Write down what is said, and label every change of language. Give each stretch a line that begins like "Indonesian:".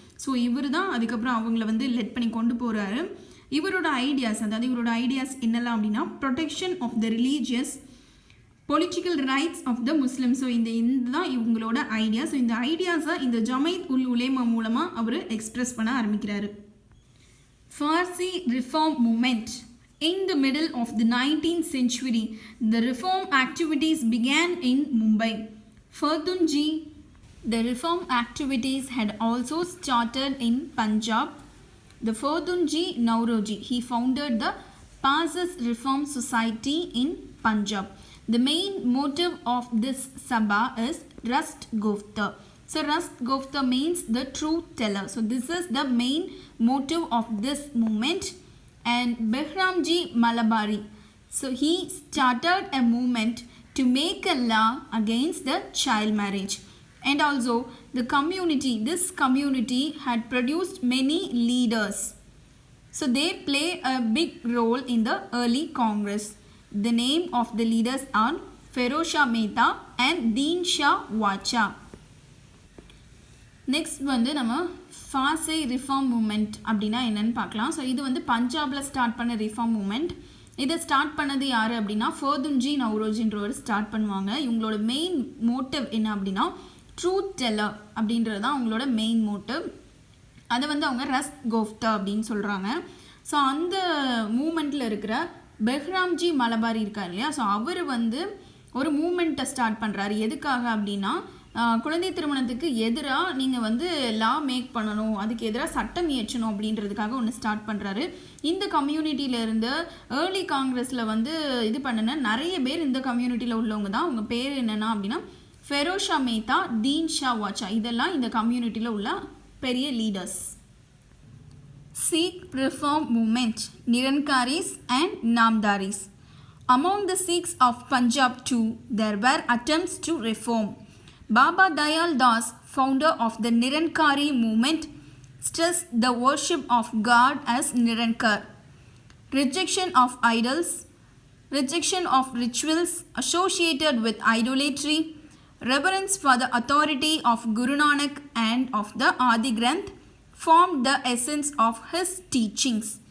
Tamil: So இவர் தான் அதுக்கப்புறம் அவங்கள வந்து லெட் பண்ணி கொண்டு போகிறாரு. இவரோட ஐடியாஸ், அதாவது இவரோட ஐடியாஸ் என்னெல்லாம் அப்படின்னா protection of the religious, political rights of the Muslim. So இதுதான் இவங்களோட ஐடியா. ஸோ இந்த ஐடியாஸை இந்த ஜமைத் உல் உலேமா மூலமாக அவர் எக்ஸ்பிரஸ் பண்ண ஆரம்பிக்கிறாரு.
English: Farsi reform movement. In the middle of the 19th century, the reform activities began in Mumbai. Fardunji, the reform activities had also started in Punjab. The Fardunji Nauroji, he founded the Pasas Reform Society in Punjab. The main motive of this Sabha is Rast Gofta. So Rast Gofta means the truth teller. So this is the main motive of this movement. And Behramji Malabari, so he started a movement to make a law against the child marriage. And also the community, this community had produced many leaders. So they play a big role in the early Congress. The name of the leaders are Feroz Shah Mehta and Deen Shah Wacha.
Tamil: Next வந்து நம்ம ஃபாசை reform moment அப்படின்னா என்னென்னு பார்க்கலாம். So இது வந்து பஞ்சாபில் start பண்ண reform moment. இதை ஸ்டார்ட் பண்ணது யார் அப்படின்னா ஃபர்துன்ஜி நவ்ரோஜின்றவர் ஸ்டார்ட் பண்ணுவாங்க. இவங்களோட மெயின் மோட்டிவ் என்ன அப்படின்னா ட்ரூத் டெல்லர் அப்படின்றது தான் அவங்களோட மெயின் மோட்டிவ். அதை வந்து அவங்க ரஸ்ட் கோஃப்தா அப்படின்னு சொல்கிறாங்க. ஸோ அந்த மூமெண்ட்டில் இருக்கிற பெஹ்ராம்ஜி மலபாரி இருக்கார் இல்லையா, ஸோ அவர் வந்து ஒரு மூமெண்ட்டை ஸ்டார்ட் பண்ணுறாரு. எதுக்காக அப்படின்னா குழந்தை திருமணத்துக்கு எதிராக நீங்கள் வந்து லா மேக் பண்ணணும், அதுக்கு எதிராக சட்டம் இயற்றணும் அப்படின்றதுக்காக ஒன்று ஸ்டார்ட் பண்ணுறாரு. இந்த கம்யூனிட்டியிலேருந்து ஏர்லி காங்கிரஸில் வந்து இது பண்ணின நிறைய பேர் இந்த கம்யூனிட்டியில் உள்ளவங்க தான். அவங்க பேர் என்னென்னா அப்படின்னா ஃபெரோஸ் ஷா மேத்தா, தீன் ஷா வாச்சா, இதெல்லாம் இந்த கம்யூனிட்டியில் உள்ள பெரிய leaders.
English: Sikh reform movement, Nirankaris and Namdaris. Among the Sikhs of Punjab too, there were attempts to reform. Baba Dayal Das, founder of the Nirankari movement, stressed the worship of God as Nirankar, rejection of idols, rejection of rituals associated with idolatry, reverence for the authority of Guru Nanak and of the Adi Granth formed the essence of his teachings.